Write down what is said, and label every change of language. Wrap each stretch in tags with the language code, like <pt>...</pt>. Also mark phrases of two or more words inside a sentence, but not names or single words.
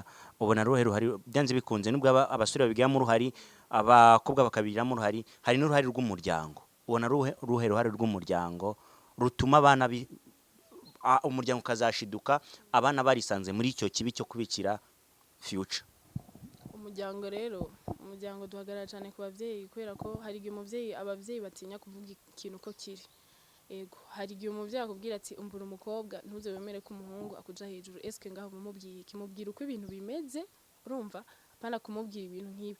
<rw>Ubona ruhe ruhari byanze bikunze nubwo abasore babigiramo uruhari, abakobwa bakabigiramo uruhari, hari n'uruhari rw'umuryango. Ubona ruhe ruhari rw'umuryango rutuma abana umuryango ukazashiduka abana barisanze muri icyo kibi cyo kubikira future?</rw> <rn>Umuryango duhagarara cyane ku bavyeyi kubera ko hari igihe abavyeyi batinya kuvuga ikintu ko kiri. Ego hari igihe umuvyeyi akubwira ati umbura umukobwa ntuze wemere ko umuhungu akuja hejuru. Eske ngaho mumubwiye kimubwira uko ibintu bimeze, urumva apana kumubwira ibintu nk'ibi.</rn>